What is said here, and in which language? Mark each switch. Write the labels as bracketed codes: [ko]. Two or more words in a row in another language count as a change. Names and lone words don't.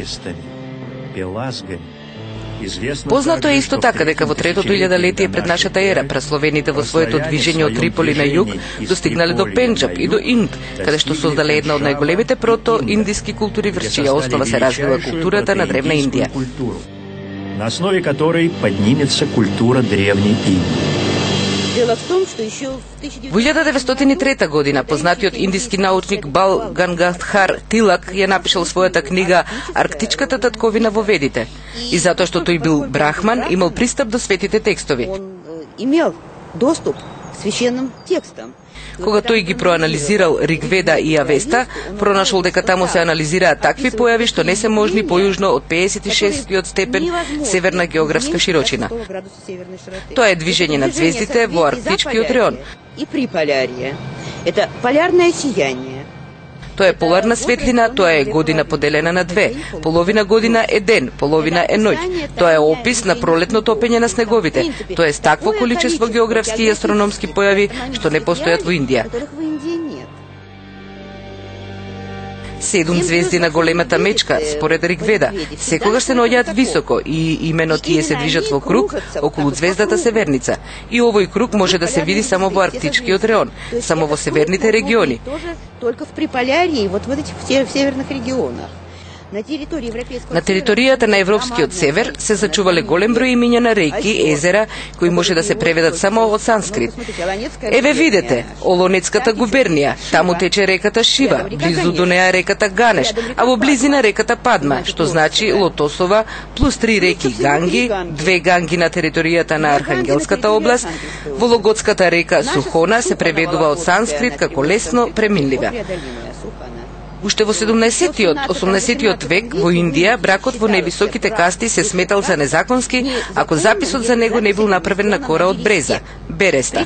[mk] Познато е исто така дека во третото илјадолетие пред нашата ера прасловените во своето движење од Триполи на југ достигнале до Пенџаб и до Инд, каде што создале една од најголемите прото-индиски култури врз чија основа се развива културата на древна Индија. [ru] На основе которой поднимется культура древней Индии. [mk] Во 1903 година познатиот индиски научник Бал Ганgadhar Тилак ја напишал својата книга Арктичката татковина во Ведите. И затоа што тој бил брахман, имал пристап до светите текстови. [ru] Имел доступ к священным текстам. [mk] Кога тој ги проанализирал Ригведа и Авеста, пронашол дека таму се анализираат такви појави што не се можни појужно од 56-тиот степен северна географска широчина. Тоа е движење на звездите во арктичкиот реон. [ru] И при полярие. Это полярное сияние. [mk] Тоа е поларна светлина, тоа е година поделена на две. Половина година е ден, половина е ноќ. Тоа е опис на пролетно топење на снеговите. Тоа е такво количество географски и астрономски појави што не постојат во Индија. 7 звезди на големата мечка, според Ригведа, секогаш се наоѓаат високо и имено тие се движат во круг околу звездата Северница. И овој круг може да се види само во арктичкиот реон, само во северните региони. [ru] Только в Приполярье, вот в этих северных регионах. [mk] На територијата на европскиот север се зачувале голем број имиња на реки, езера, кои може да се преведат само од санскрит. Еве видете, Олонецката губернија, таму тече реката Шива, близу до неа реката Ганеш, а во близина реката Падма, што значи Лотосова, плюс 3 реки Ганги, 2 ганги на територијата на Архангелската област, Вологодската река Сухона се преведува од санскрит како лесно преминлива. Уште во 17-18 век во Индија бракот во невисоките касти се сметал за незаконски ако записот за него не бил направен на кора од бреза, береста.